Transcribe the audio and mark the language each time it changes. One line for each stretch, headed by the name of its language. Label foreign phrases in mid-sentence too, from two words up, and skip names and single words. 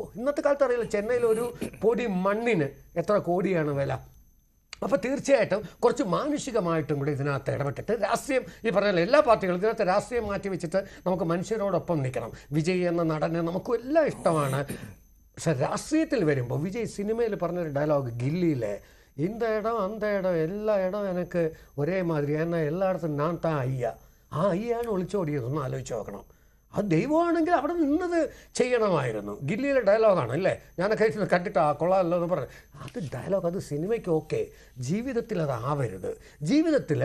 Malayalam: ഇന്നത്തെ കാലത്ത് അറിയില്ല, ചെന്നൈയിൽ ഒരു പൊടി മണ്ണിന് എത്ര കോടിയാണ് വില. അപ്പോൾ തീർച്ചയായിട്ടും കുറച്ച് മാനുഷികമായിട്ടും കൂടി ഇതിനകത്ത് ഇടപെട്ടിട്ട് രാഷ്ട്രീയം, ഈ പറഞ്ഞ എല്ലാ പാർട്ടികളും ഇതിനകത്ത് രാഷ്ട്രീയം മാറ്റി വെച്ചിട്ട് നമുക്ക് മനുഷ്യരോടൊപ്പം നിൽക്കണം. വിജയ് എന്ന നടനെ നമുക്കും എല്ലാം ഇഷ്ടമാണ്. പക്ഷെ രാഷ്ട്രീയത്തിൽ വരുമ്പോൾ വിജയ് സിനിമയിൽ പറഞ്ഞൊരു ഡയലോഗ് ഗില്ലിയിലെ
Tamil: இந்த இடம் அந்த இடம் எல்லா இடம் எனக்கு
Malayalam: ഒരേ മാതിരി, എന്നാൽ എല്ലായിടത്തും ഞാൻ താ അയ്യ, ആ അയ്യാണ് ഒളിച്ചോടിയതൊന്നും ആലോചിച്ച് നോക്കണം. അത് ദൈവമാണെങ്കിൽ അവിടെ നിന്നത് ചെയ്യണമായിരുന്നു. ഗില്ലിയിലെ ഡയലോഗാണ് അല്ലേ, ഞാനൊക്കെ കണ്ടിട്ട് ആ കൊള്ളാമല്ലോ എന്ന് പറഞ്ഞു. അത് ഡയലോഗ്, അത് സിനിമയ്ക്ക് ഓക്കെ, ജീവിതത്തിൽ അതാവരുത്. ജീവിതത്തിൽ